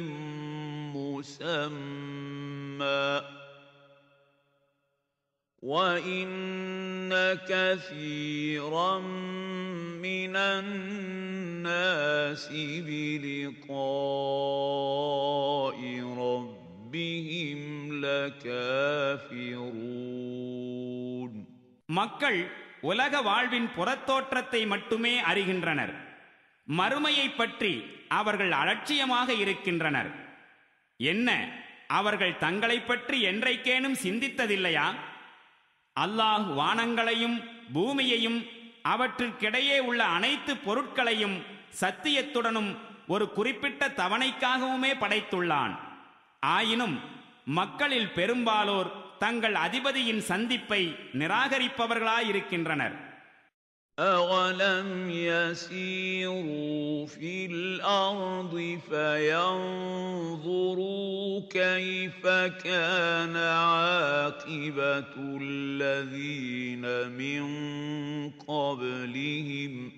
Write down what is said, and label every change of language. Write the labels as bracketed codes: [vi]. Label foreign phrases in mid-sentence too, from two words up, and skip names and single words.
[ar] مسمى وَإِنَّ كَثِيرًا مِنَ النَّاسِ بِلِقَاءِ رَبِّهِمْ لَكَافِرُونَ. [ta] மக்கள் உலக வாழ்வின் புறத்தோற்றத்தை மட்டுமே அறிகின்றனர். மறுமையை பற்றி அவர்கள் அலட்சியமாக இருக்கின்றனர். என்ன, அவர்கள் தங்களை பற்றி என்றைக்கேனும் சிந்தித்ததில்லையா? அல்லாஹ் வானங்களையும் பூமியையும் அவற்றிற்கிடையே உள்ள அனைத்து பொருட்களையும் சத்தியத்துடனும் ஒரு குறிப்பிட்ட தவணைக்காகவுமே படைத்துள்ளான். ஆயினும் மக்களில் பெரும்பாலோர் தங்கள் அதிபதியின் சந்திப்பை நிராகரிப்பவர்களாயிருக்கின்றனர். [ar] أَوَلَمْ يَسِيرُوا فِي الْأَرْضِ فَيَنظُرُوا كَيْفَ كَانَ عَاقِبَةُ الَّذِينَ مِنْ قَبْلِهِمْ